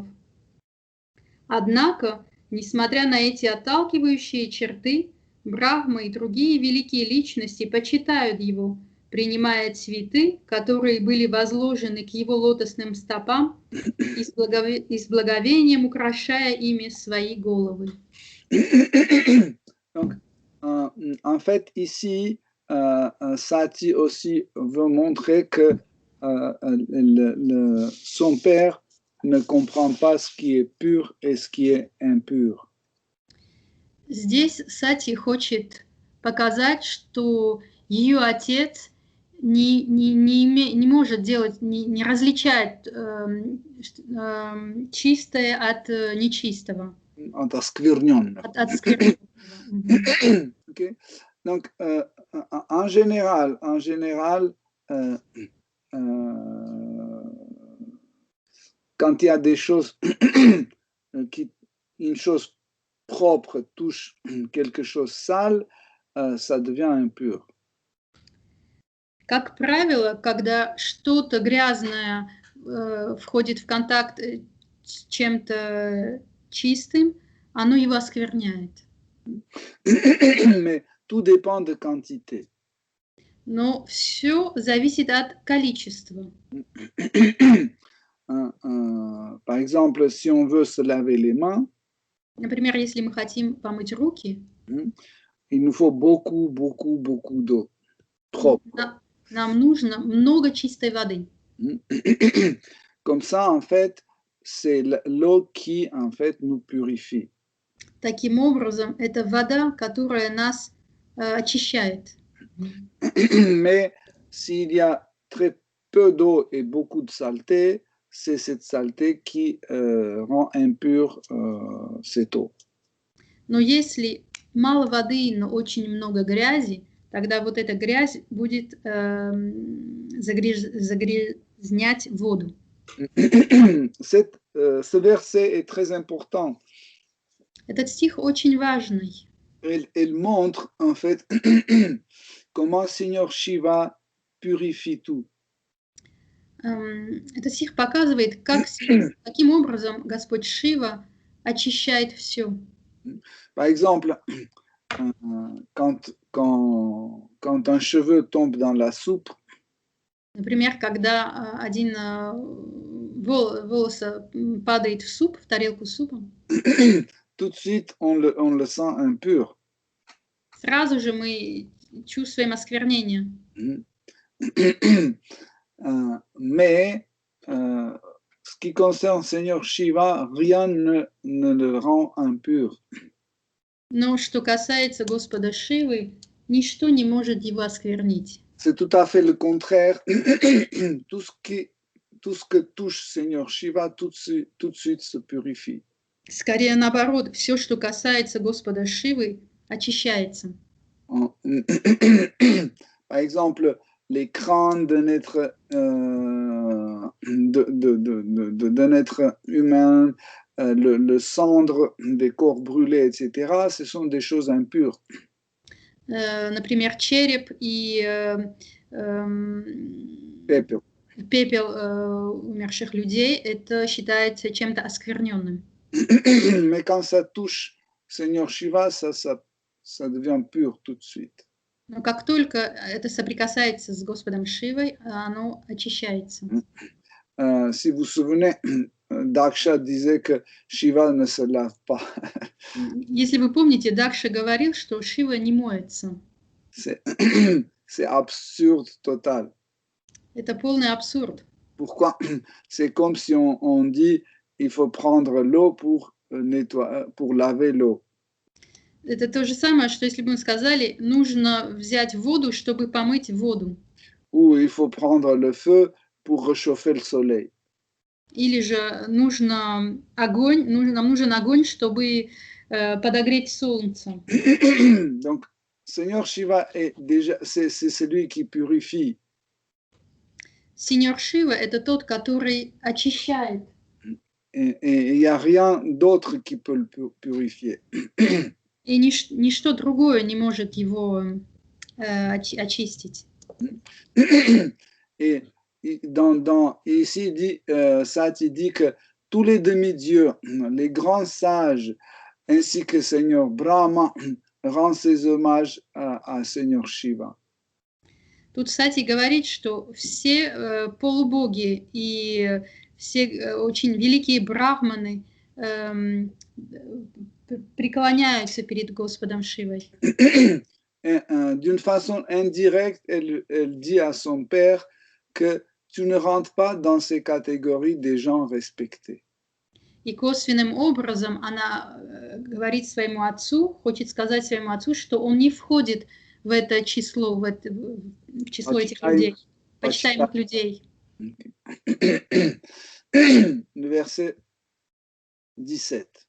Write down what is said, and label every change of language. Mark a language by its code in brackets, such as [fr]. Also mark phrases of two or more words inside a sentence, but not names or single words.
[ru] Однако, несмотря на эти отталкивающие черты, Брахма и другие великие личности почитают его, принимая цветы, которые были возложены к его лотосным стопам, и с благовением украшая ими свои головы. [fr] Donc, en fait, ici, Sati aussi veut montrer que son père ne comprend pas ce qui est pur et ce qui est impur. [ru] Здесь Сати хочет показать, что ее отец не может делать, не различает чистое от нечистого. От оскверненного. От оскверненного. Okay. [fr] Donc, en général, quand il y a des choses une chose propre touche quelque chose sale, ça devient impur. [ru] Как правило, когда что-то грязное входит в контакт с чем-то чистым, оно его оскверняет. [fr] Mais tout dépend de quantité. [ru] Но все зависит от количества. [fr] Par exemple, si on veut se laver les mains, [ru] Например, если мы хотим помыть руки, [fr] il nous faut beaucoup d'eau. Trop. [ru] Нам нужно много чистой воды. [fr] Comme ça, en fait, c'est l'eau qui, en fait, nous purifie. [ru] Таким образом, это вода, которая нас очищает. [fr] Mais s'il y a très peu d'eau et beaucoup de saleté, c'est cette saleté qui rend impure cette eau. [ru] Но если мало воды, но очень много грязи, тогда вот эта грязь будет загрязнять воду. [fr] Ce verset est très important. [ru] Этот стих очень важный. [fr] Il montre en fait comment Seigneur Shiva purifie tout. [ru] Этот стих показывает, каким образом Господь Шива очищает все. [fr] Par exemple, quand un cheveu tombe dans la soupe, [ru] Например, когда один волос падает в суп, в тарелку с супом, [fr] tout de suite on le sent impur. [ru] сразу же мы чувствуем осквернение. [fr] Mais ce qui concerne Seigneur Shiva, rien ne le rend impur. [ru] Но что касается Господа Шивы, ничто не может его осквернить. [fr] C'est tout à fait le contraire. Tout ce que touche Seigneur Shiva, tout de suite se purifie. [ru] Скорее наоборот, все, что касается Господа Шивы, очищается. [fr] Par exemple, les crânes d'un être humain, le cendre des corps brûlés, etc., ce sont des choses impures. [ru] Например, череп и пепел умерших людей, это считается чем-то оскверненным. [fr] Mais quand ça touche Seigneur Shiva, ça devient pur tout de suite. [ru] Но как только это соприкасается с Господом Шивой, оно очищается. [fr] Si vous vous souvenez, Daksha disait que Shiva ne se lave pas. [ru] Если вы помните, Дакша говорил, что Шива не моется. [fr] C'est absurde total. [ru] Это полный абсурд. [fr] Pourquoi? C'est comme si on dit il faut prendre l'eau pour laver l'eau. [ru] Это то же самое, что если бы мы сказали, нужно взять воду, чтобы помыть воду. [fr] Ou il faut prendre le feu pour réchauffer le soleil. [ru] Или же нам нужен огонь, чтобы подогреть солнце. [fr] Donc, Seigneur Shiva c'est celui qui purifie. [ru] Сеньор Шива — это тот, который очищает. [fr] Et il n'y a rien d'autre qui peut le purifier. [ru] И ничто другое не может его очистить. [fr] Et ici, dit, Sati dit que tous les demi-dieux, les grands sages, ainsi que Seigneur Brahma, rend ses hommages à Seigneur Shiva. [ru] Тут Сати говорит, что все полубоги и все очень великие брахманы преклоняются перед Господом Шивой. [fr] D'une façon indirecte, elle dit à son père que tu ne rentres pas dans ces catégories des gens respectés. [ru] И косвенным образом она говорит своему отцу, хочет сказать своему отцу, что он не входит в это число, в число этих людей, почитаемых людей. [fr] Le verset 17.